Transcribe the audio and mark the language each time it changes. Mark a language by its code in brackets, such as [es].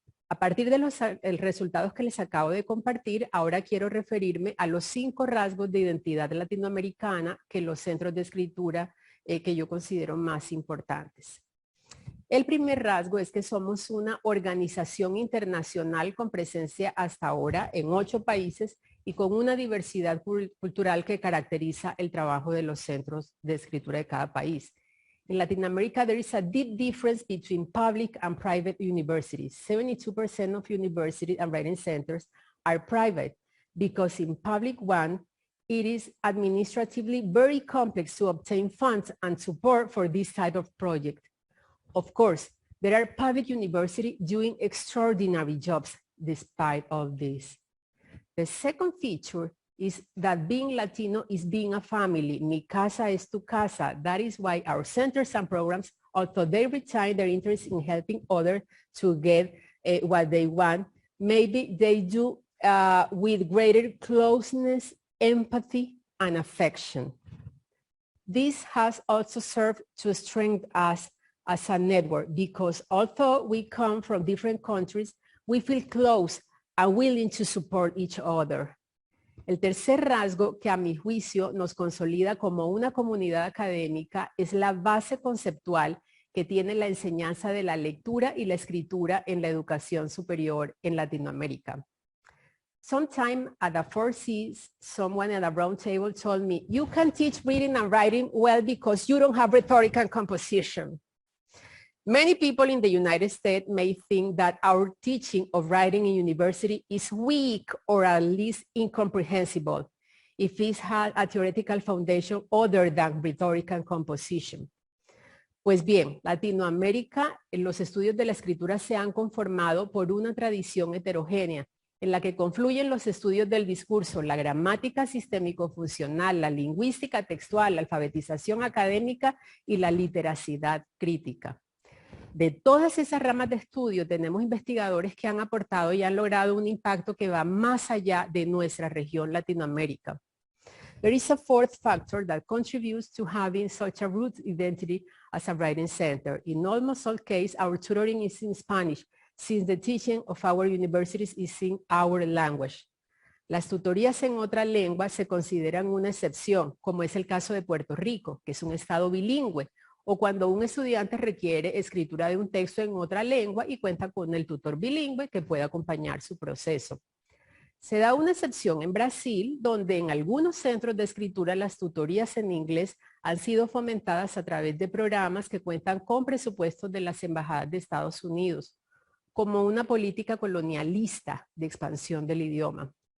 [es] A partir de los resultados que les acabo de compartir, ahora quiero referirme a los 5 rasgos de identidad latinoamericana que los centros de escritura que yo considero más importantes. El primer rasgo es que somos una organización internacional con presencia hasta ahora en 8 países y con una diversidad cultural que caracteriza el trabajo de los centros de escritura de cada país. [en] In Latin America, there is a deep difference between public and private universities. 72% of university and writing centers are private because in public one, it is administratively very complex to obtain funds and support for this type of project. Of course, there are public universities doing extraordinary jobs despite all this. The second feature is that being Latino is being a family. [es] Mi casa es tu casa. [en] That is why our centers and programs, although they retain their interest in helping others to get what they want, maybe they do with greater closeness, empathy, and affection. This has also served to strengthen us as a network because although we come from different countries, we feel close and willing to support each other. [es] El tercer rasgo que a mi juicio nos consolida como una comunidad académica es la base conceptual que tiene la enseñanza de la lectura y la escritura en la educación superior en Latinoamérica. [en] Sometime at the 4Cs, someone at a round table told me, you can teach reading and writing well because you don't have rhetoric and composition. Many people in the United States may think that our teaching of writing in university is weak or at least incomprehensible if it has a theoretical foundation other than rhetoric and composition. [es] Pues bien, Latinoamérica, los estudios de la escritura se han conformado por una tradición heterogénea en la que confluyen los estudios del discurso, la gramática sistémico-funcional, la lingüística textual, la alfabetización académica y la literacidad crítica. De todas esas ramas de estudio tenemos investigadores que han aportado y han logrado un impacto que va más allá de nuestra región Latinoamérica. [en] There is a fourth factor that contributes to having such a root identity as a writing center. In almost all cases, our tutoring is in Spanish, since the teaching of our universities is in our language. [es] Las tutorías en otra lengua se consideran una excepción, como es el caso de Puerto Rico, que es un estado bilingüe, o cuando un estudiante requiere escritura de un texto en otra lengua y cuenta con el tutor bilingüe que puede acompañar su proceso. Se da una excepción en Brasil, donde en algunos centros de escritura las tutorías en inglés han sido fomentadas a través de programas que cuentan con presupuestos de las embajadas de Estados Unidos, como una política colonialista de expansión del idioma.